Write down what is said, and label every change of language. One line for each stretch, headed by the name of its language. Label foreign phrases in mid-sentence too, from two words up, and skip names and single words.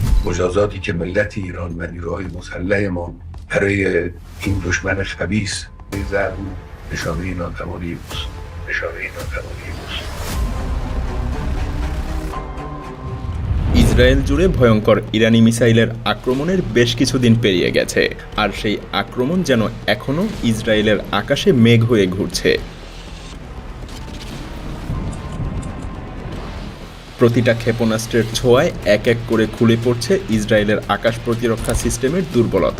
Persian: مجازاتی که ملت ایران و نیروهای مسلح ما برای این دشمن خبیث ضرب نشانه ناتوانی بود.
Bangla: ইসরায়েল জুড়ে ভয়ঙ্কর ইরানি মিসাইলের আক্রমণের বেশ কিছুদিন পেরিয়ে গেছে, আর সেই আক্রমণ যেন এখনও ইসরায়েলের আকাশে মেঘ হয়ে ঘুরছে। প্রতিটা ক্ষেপণাস্ত্রের ছোঁয়ায় এক এক করে খুলে পড়ছে ইসরায়েলের আকাশ প্রতিরক্ষা সিস্টেমের দুর্বলতা।